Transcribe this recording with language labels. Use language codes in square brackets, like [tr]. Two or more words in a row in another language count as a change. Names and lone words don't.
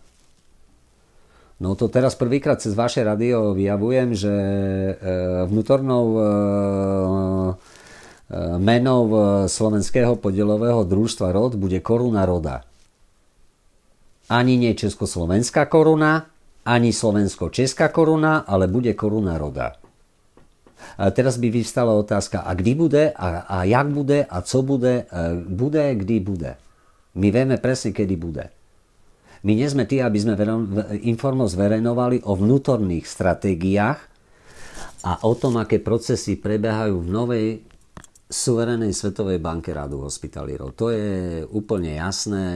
[sk] No to teraz prvýkrát cez vaše rádio vyjavujem, že vnútornou menou slovenského podielového družstva ROD bude koruna roda. Ani nie československá koruna, ani slovensko-česká koruna, ale bude koruna roda. A teraz by vyvstala otázka, [cs] a kdy bude, a jak bude, a co bude, kdy bude. [sk] My vieme presne, kedy bude. My nie sme tí, aby sme informo zverejnovali o vnútorných stratégiách a o tom, aké procesy prebiehajú v novej suverénnej Svetovej banke Radu hospitalírov. To je úplne jasné.